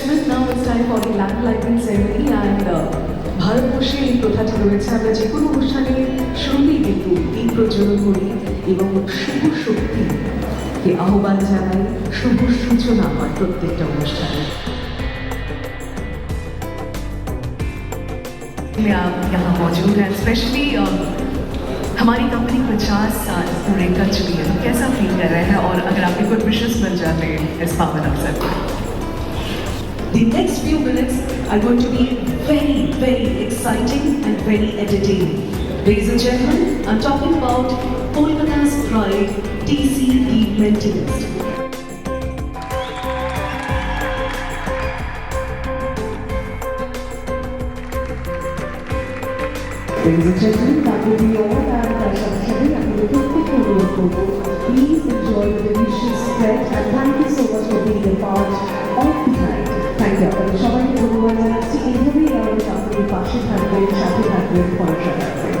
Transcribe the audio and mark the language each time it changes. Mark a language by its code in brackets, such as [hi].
[en] Now it's time for the lamp lighting ceremony and [bn] ভারতবর্ষে এই প্রথাটি রয়েছে, আমরা যে কোনো অনুষ্ঠানে শুরুতেই কিন্তু এই প্রজ্বলন করি এবং শুভ শক্তিকে আহ্বান জানাই, শুভ সূচনা হয় প্রত্যেকটা অনুষ্ঠানে। [hi] आप यहाँ मौजूद हैं, स्पेशली हमारी कंपनी 50 साल पूरे कर चुकी है, तो कैसा फील कर रहे हैं और अगर आपके कुछ विशेष मिल जाते हैं इस पावन अवसर पर? [en] The next few minutes are going to be very, very exciting and very entertaining. Ladies and gentlemen, I'm talking about Kolkata's pride, TCE Mentalist. Ladies and gentlemen, that will be all and I shall say I'm going to quick photo. Please enjoy the delicious spread and thank you so much for being a part of the night. Thank you. [bn] সবাইকে ধন্যবাদ জানাচ্ছি। এইভাবেই আমাদের আপনাদের পাশে থাকবেন, সাথে থাকবেন পড়াশোনায়।